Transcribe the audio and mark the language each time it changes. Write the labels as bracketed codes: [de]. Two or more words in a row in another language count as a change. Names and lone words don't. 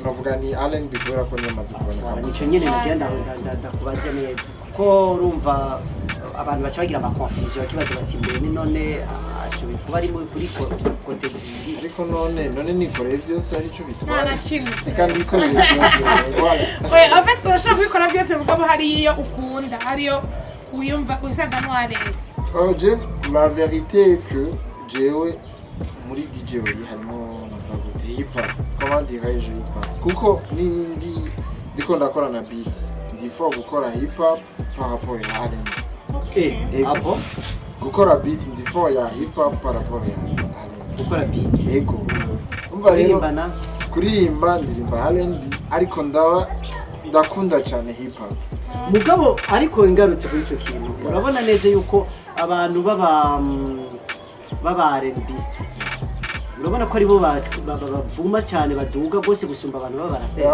[rn] bavuga ni R&B kubera ko nyamaze kuboneka nico nyene nagenda ndakubaza neza ko urumva abantu baca bagira ama confusion kibaza bati mbere ni none ashoboye kuba ari kuri kote zibiri ariko none nikoreye byose arico bitwara nta na kimwe kandi nikoreye byose oya [fr] en fait [rn] urashobora kubikora byose mugabo hariyo ukunda hariyo wiyumva usanga ntwareze [fr] je la vérité est que [rn] jewe muri DJ uri harimo navuga gute hip hop [fr] comment dirais-je [rn] hip hop kuko ndiko ndakora na beat ndifo gukora hip hop [fr] par rapport à R&B [rn] abo gukora beat ndifo ya hip hop [fr] par rapport à R&B [rn] gukora beat yego umva rero kuririmba ndirimba R&B ariko ndakunda cyane hip hop mugabo ariko ingarutse kuri ico kintu urabona neza yuko abantu baba R&Bist urabona ko aribo bavuma cyane baduga gose gusumba abantu b'abaraperi